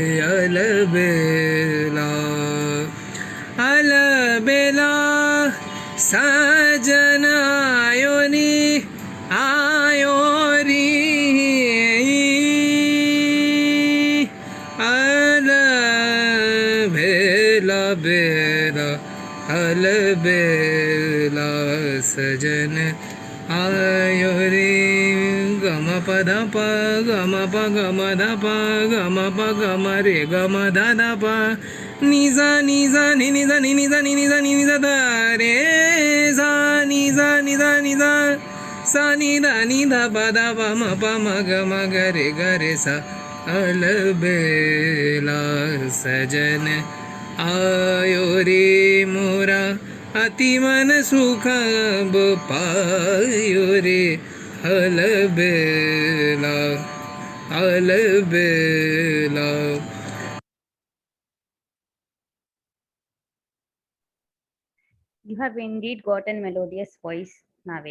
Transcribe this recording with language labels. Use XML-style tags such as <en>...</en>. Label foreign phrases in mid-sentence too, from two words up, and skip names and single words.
<hi>अलबेला अलबेला सजन आयो रे आयो रे अलबेला बेला अलबेला सजन आयो रे गम प ध प गम प गम ध प गम प गम रे गम ध ध प नि सा नि सा नि नि सा नि नि सा नि नि सा नि नि सा ध रे सा नि सा नि सा नि सा सा नि ध नि ध प ध प म प म ग म ग रे सा अलबेला सजन आयो रे मोरा अति मन सुख अब पायो रे अलबेला अलबेला.</hi> <en>You have indeed got a melodious voice, Naved.</en>